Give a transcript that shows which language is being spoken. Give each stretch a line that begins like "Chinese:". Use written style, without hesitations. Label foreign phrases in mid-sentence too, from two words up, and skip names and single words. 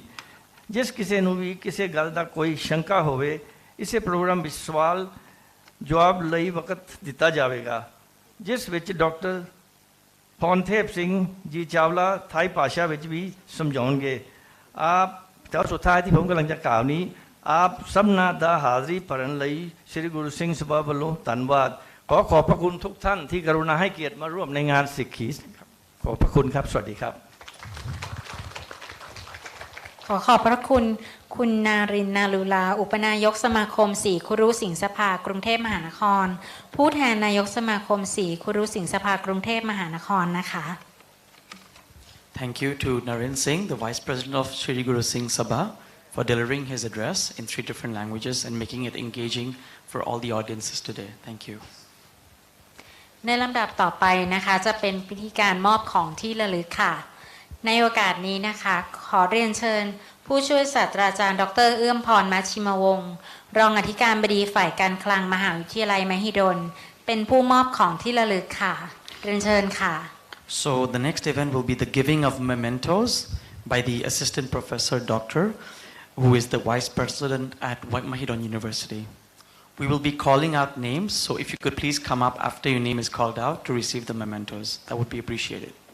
Punjabi: ਜਿਸ ਕਿਸੇ ਨੂੰ ਵੀ ਕਿਸੇ ਗੱਲ ਦਾ ਕੋਈ ਸ਼ੰਕਾ ਹੋਵੇ, ਇਸੇ ਪ੍ਰੋਗਰਾਮ ਵਿੱਚ ਸਵਾਲ ਜਵਾਬ ਲਈ ਵਕਤ ਦਿੱਤਾ ਜਾਵੇਗਾ, ਜਿਸ ਵਿੱਚ ਡਾਕਟਰ ਪੌਨਥੇਪ ਸਿੰਘ ਜੀ ਚਾਵਲਾ ਥਾਈ ਭਾਸ਼ਾ ਵਿੱਚ ਵੀ ਸਮਝਾਉਣਗੇ। ਆਪ
Thai: สุดท้ายที่ผมกำลังจะกล่าวนี้
Punjabi: ਆਪ ਸਭਨਾਂ ਦਾ ਹਾਜ਼ਰੀ ਭਰਨ ਲਈ ਸ੍ਰੀ ਗੁਰੂ ਸਿੰਘ ਸਭਾ ਵੱਲੋਂ ਧੰਨਵਾਦ।
Thai: ขอบพระคุณทุกท่านที่กรุณาให้เกียรติมาร่วมในงานสิกขีขอบพระคุณครับสวัสดีครับ ขอบพระคุณคุณนารินทร์นาลุลาอุปนายกสมาคมสีคุรุสิงห์สภากรุงเทพมหานครผู้แทนนายกสมาคมสีคุรุสิงห์สภากรุงเทพมหานครนะคะ
English: Thank you to Naren Singh, the Vice President of Shri Guru Singh Sabha, for delivering his address in 3 different languages and making it engaging for all the audiences today. Thank you.
Thai: ในลำดับต่อไปนะคะจะเป็นพิธีการมอบของที่ระลึกค่ะในโอกาสนี้นะคะขอเรียนเชิญผู้ช่วยศาสตราจารย์ดร. เอื้อมพรมัชชิมวงศ์รองอธิการบดีฝ่ายการคลังมหาวิทยาลัยมหิดลเป็นผู้มอบของที่ระลึกค่ะเรียนเชิญค่ะ
English: So the next event will be the giving of mementos by the Assistant Professor Doctor, who is the Vice President at Mahidol University. We will be calling out names, so if you could please come up after your name is called out to receive the mementos. That would be appreciated.